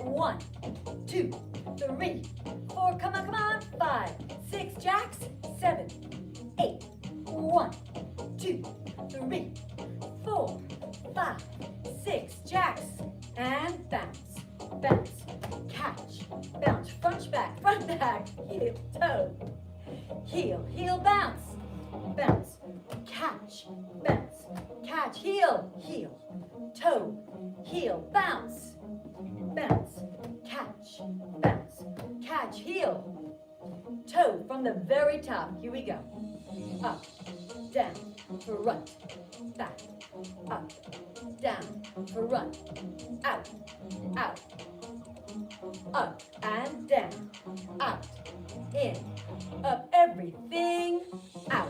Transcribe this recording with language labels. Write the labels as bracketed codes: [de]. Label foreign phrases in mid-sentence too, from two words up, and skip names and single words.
[en] 1, 2, 3, 4, come on, 5, 6, jacks, 7, 8, 1, 2, 3, 4, 5, 6, jacks, and bounce, bounce, catch, bounce, front, back, heel, toe, heel, heel, bounce, bounce, catch, bounce, catch, heel, heel, toe, heel, bounce, bounce, catch, bounce, catch, heel, toe from the very top. Here we go. Up, down, front, back, up, down, front, out, out, up and down, out, in, up, everything, out,